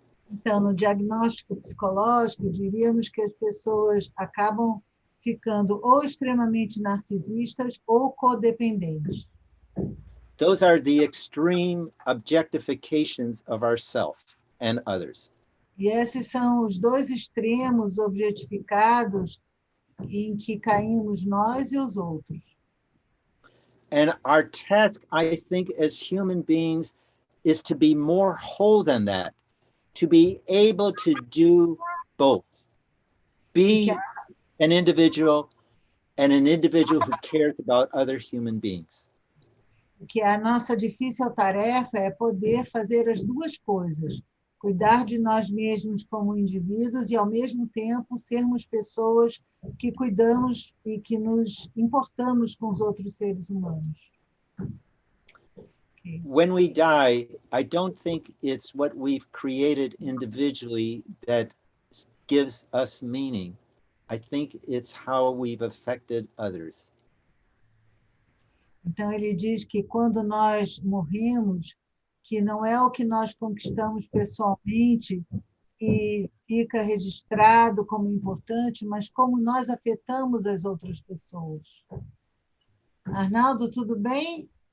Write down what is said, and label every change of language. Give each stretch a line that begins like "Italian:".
Portuguese: Então, no diagnóstico psicológico, diríamos que as pessoas acabam ficando ou extremamente narcisistas ou codependentes.
English: Those are the extreme objectifications of ourself and others.
Portuguese: E esses são os dois extremos objetificados em que caímos nós e os outros.
English: And our task, I think, as human beings, is to be more whole than that, to be able to do both. Be an individual and an individual who cares about other human beings.
Portuguese: Que a nossa difícil tarefa é poder fazer as duas coisas, cuidar de nós mesmos como indivíduos e, ao mesmo tempo, sermos pessoas que cuidamos e que nos importamos com os outros seres humanos.
English: Okay. When we die, I don't think it's what we've created individually that gives us meaning. I think it's how we've affected others.
Portuguese: Então, ele diz que quando nós morremos, que não é o que nós conquistamos pessoalmente que fica registrado como importante, mas como nós afetamos as outras pessoas. Arnaldo, tudo bem?